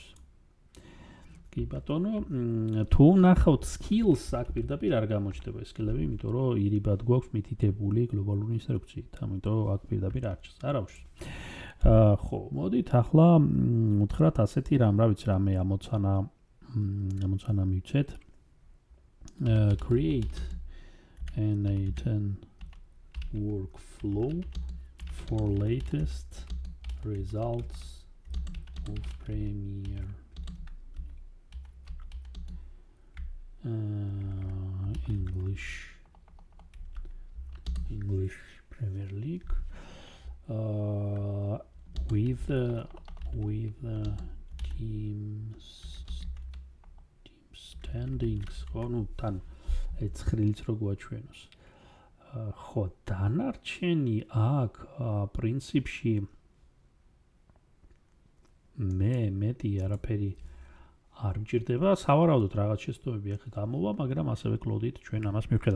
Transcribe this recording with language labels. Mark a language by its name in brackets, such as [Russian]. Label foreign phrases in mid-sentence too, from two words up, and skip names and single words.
[Georgian] კი ბატონო, თუ ვნახავთ skills, აქ პირდაპირ არ გამოჩნდება skills-ები, იმიტომ რომ ირიბად გვაქვს მითითებული გლობალური ინსტრუქციით, ამიტომ აქ პირდაპირ არ ჩანს. არა ვშ. ხო, მოდით ახლა უთხრათ ასეთი რამ, რა ვიცი, რამე ამოცანა მივცეთ. [English] Create N8N workflow for latest results of Premiere English Premier League with team standings. [Georgian] ну თან ეცხრილიც რო გვაჩვენოს. ხო, დანარჩენი აქ პრინციპში მეტი არაფერი არ მჭირდება, სავარაუდოდ რაღაც შეცდომები ახლა გამოვა, მაგრამ ასევე cloud-ით ჩვენ ამას მივხედავთ.